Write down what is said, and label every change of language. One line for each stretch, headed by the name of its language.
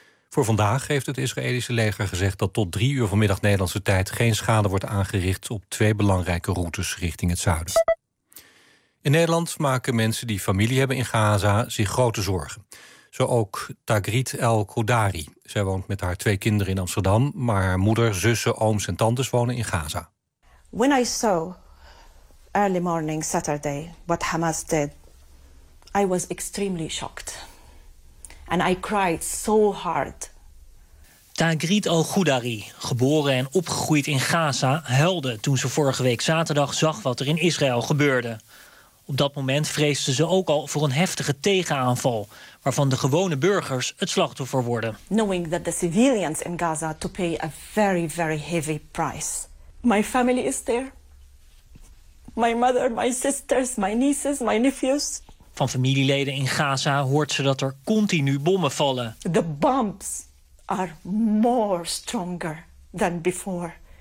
Dutch: Voor vandaag heeft het Israëlische leger gezegd dat tot 3 uur vanmiddag Nederlandse tijd geen schade wordt aangericht op 2 belangrijke routes richting het zuiden. In Nederland maken mensen die familie hebben in Gaza zich grote zorgen. Zo ook Tagrit El-Koudari. Zij woont met haar 2 kinderen in Amsterdam, maar haar moeder, zussen, ooms en tantes wonen in Gaza.
English: When I saw early morning Saturday what Hamas did, I was extremely shocked. And I cried so hard.
Dutch: Tagrit El-Koudari, geboren en opgegroeid in Gaza, huilde toen ze vorige week zaterdag zag wat er in Israël gebeurde. Op dat moment vreesden ze ook al voor een heftige tegenaanval, waarvan de gewone burgers het slachtoffer worden.
English: Knowing that the civilians in Gaza to pay a very, very heavy price. My family is there. My mother, my sisters, my nieces, my nephews.
Dutch: Van familieleden in Gaza hoort ze dat er continu bommen vallen.
English: The bombs are more stronger than before.